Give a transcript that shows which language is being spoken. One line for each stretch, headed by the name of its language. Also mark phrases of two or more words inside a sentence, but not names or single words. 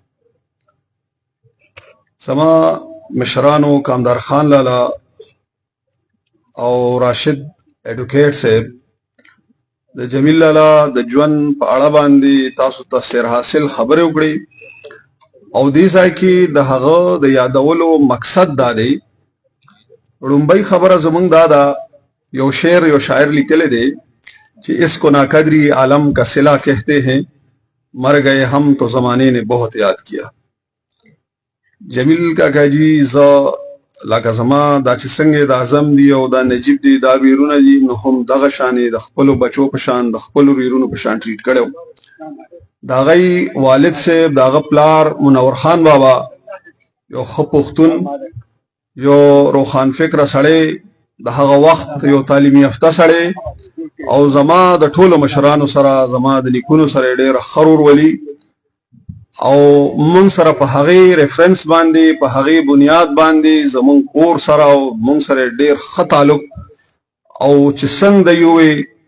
Pashto: زما مشرانو کامدار خان لالا او راشد ایډوکیټ صاحب، د جمیل لالا د ژوند په اړه باندې تاسو ته سیر حاصل خبرې وکړې او دې ځای کې د هغه د یادولو مقصد دا دی. لومبۍ خبره زمونږ دا ده، یو شعر یو شاعر لیکلی دی
Urdu: کہ اس کو ناقدری عالم کا صلہ کہتے ہیں، مر گئے ہم تو زمانے نے بہت یاد کیا.
Pashto: جمیل کاکا جی زه لکه زما دا چې څنګه د اعظم دی او دا نجیب دی دا ویرونه دي، نو هم دغه شانې د خپلو بچو په شان د خپلو ویرونو په شان ټریټ کړی و. د هغوی والد صاحب، د هغه پلار منور خان بابا یو ښه پښتون، یو روښان فکره سړی، د هغه وخت یو تعلیم یافته سړی او زما د ټولو مشرانو سره، زما د نیکونو سره ډېره ښه ورورولي او مونږ سره په هغې ریفرنس باندې په هغې بنیاد باندې زمونږ کور سره او مونږ سره ډېر ښه تعلق او چې څنګه د یوې